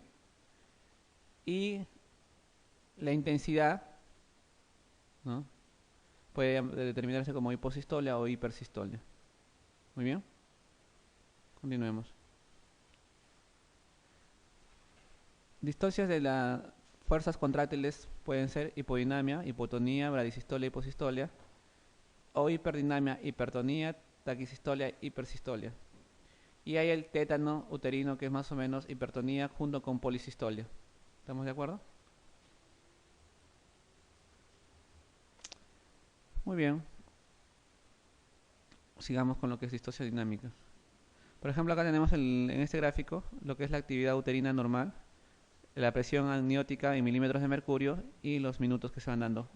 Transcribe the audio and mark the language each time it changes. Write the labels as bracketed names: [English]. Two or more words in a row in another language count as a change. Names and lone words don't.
[Spanish] Y la intensidad, ¿no?, puede determinarse como hiposistolia o hipersistolia. Muy bien. Continuemos. Distocias de las fuerzas contráctiles pueden ser hipodinamia, hipotonía, bradisistolia, hiposistolia, o hiperdinamia, hipertonía, taquisistolia, hipersistolia. Y hay el tétano uterino, que es más o menos hipertonía junto con polisistolia. ¿Estamos de acuerdo? Muy bien. Sigamos con lo que es distosia dinámica. Por ejemplo, acá tenemos en este gráfico lo que es la actividad uterina normal, la presión amniótica en milímetros de mercurio y los minutos que se van dando.